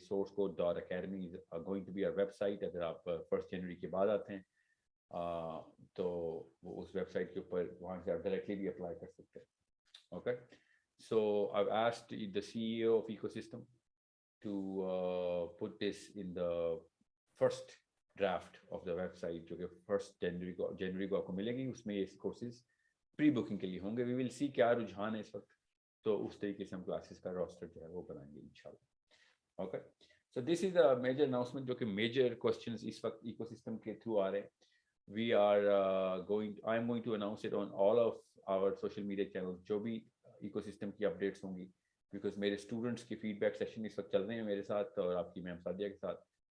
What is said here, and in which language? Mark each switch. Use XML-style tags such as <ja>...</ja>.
<en>sourcecode.academy is going to be our website.</en> <hi>अगर आप 1 जनवरी के बाद आते हैं तो वो उस वेबसाइट के ऊपर वहाँ से आप डायरेक्टली भी अप्लाई कर सकते हैं.</hi> <en>okay, so I've asked the CEO of Ecosystem to put this in the first draft of the website,</en> <hi>जो कि 1 जनवरी को आपको मिलेगी. उसमें ये कोर्सेज प्री बुकिंग के लिए होंगे.</hi> <en>we will see</en> <hi>क्या रुझान है इस वक्त, तो उस तरीके से हम क्लासेस का रोस्टर जो है वो बनाएंगे इंशाल्लाह. Okay,</hi> <en>so this is a major announcement,</en> <hi>जो कि मेजर क्वेश्चंस इस वक्त इकोसिस्टम के थ्रू आ रहे हैं.</hi> <en>we are I am going to announce it on all of our social media channel</en> <hi>जो भी इकोसिस्टम की अपडेट्स होंगी, बिकॉज मेरे स्टूडेंट्स के फीडबैक सेशन इस वक्त चल रहे हैं मेरे साथ और आपकी मैम सादिया के साथ.</hi>